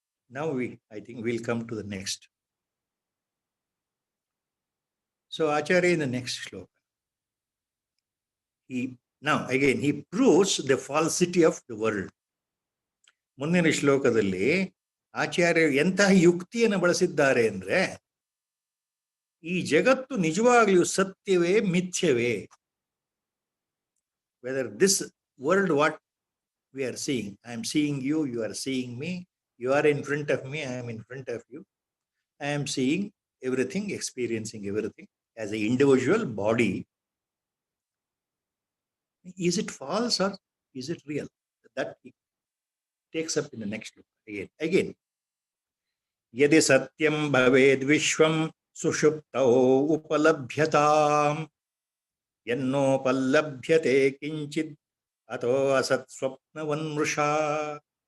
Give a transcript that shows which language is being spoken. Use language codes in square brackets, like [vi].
[en] Now I think we'll come to the next. So Acharya in the next shloka, he proves the falsity of the world. [kn] ಮುಂದಿನ ಶ್ಲೋಕದಲ್ಲಿ ಆಚಾರ್ಯರು ಎಂತಹ ಯುಕ್ತಿಯನ್ನು ಬಳಸಿದ್ದಾರೆ ಅಂದ್ರೆ, ಈ ಜಗತ್ತು ನಿಜವಾಗ್ಲೂ ಸತ್ಯವೇ ಮಿಥ್ಯವೇ? [en] Whether this world what we are seeing, I am seeing you, you are seeing me, you are in front of me, I am in front of you, I am seeing everything, experiencing everything as an individual body. Is it false or is it real? That he takes up in the next look again. [sa] Yadi satyam bhaved vishwam sushuptau upalabhyatam yannopalabhyate kinchid ato asat swapnavanmrusha.